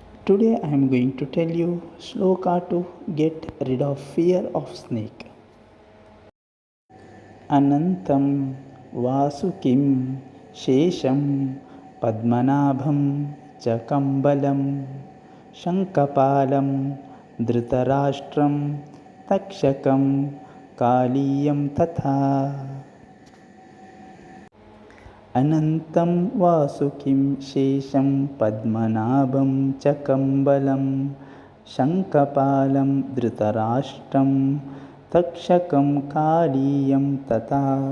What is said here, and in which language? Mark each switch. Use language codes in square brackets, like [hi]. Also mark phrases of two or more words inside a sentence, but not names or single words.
[en] Today I am going to tell you shloka to get rid of fear of snake. [sa] अनन्तं वासुकिं शेषं पद्मनाभं चकम्बलं शङ्खपालं धृतराष्ट्रं तक्षकं कालियं तथा. అనంతం వాసుకిం శేషం పద్మనాభం చ కంబలం శంఖపాలం ధృతరాష్ట్రం తక్షకం కాళీయం తథా.